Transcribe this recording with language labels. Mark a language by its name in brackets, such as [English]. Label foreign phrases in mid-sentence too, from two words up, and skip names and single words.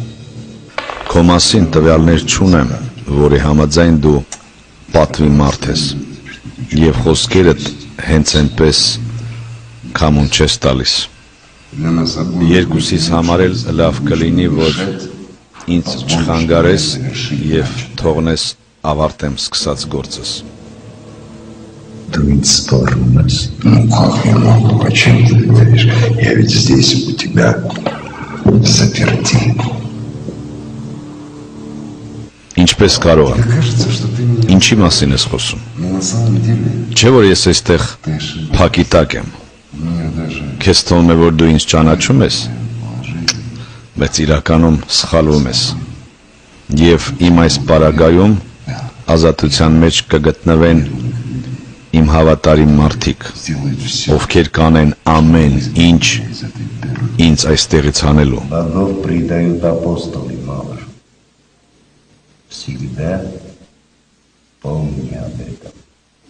[Armenian] Քո մասին տվյալներ չունեմ, որի համաձայն դու պատվի մարդ ես, և խոսքերդ հենց այնպես քամուն չես տալիս։ Երկուսիս համար էլ լավ կլինի, որ ինձ չխանգարես և թողնես ավարտեմ սկսած գործս։ Դու ինձ սպառնում ես։ [Russian] Ну как я могу, о чем ты говоришь? Я ведь здесь у тебя заперти. [Armenian] Ինչպես կարող եմ։ [Russian] Кажется, что ты меня... [Armenian] Ինչի մասին ես խոսում։ [Russian] Но на самом деле [Armenian] Չէ որ ես այստեղ [Russian] ты ошибаешься. [Armenian] փակի տակ եմ։ [Russian] Меня даже [Armenian] Քեզ թվում է, որ դու ինձ ճանաչում ես, բայց իրականում սխալվում ես։ Եվ իմ այս պարագայում ազատության մեջ կգտնվեն իմ հավատարիմ մարդիկ, [Russian] сделает все [Armenian] ովքեր կանեն ամեն ինչ ինձ այստեղից հանելու։ [Russian] Богов предают апостолы, Мавр. Всегда помни об этом.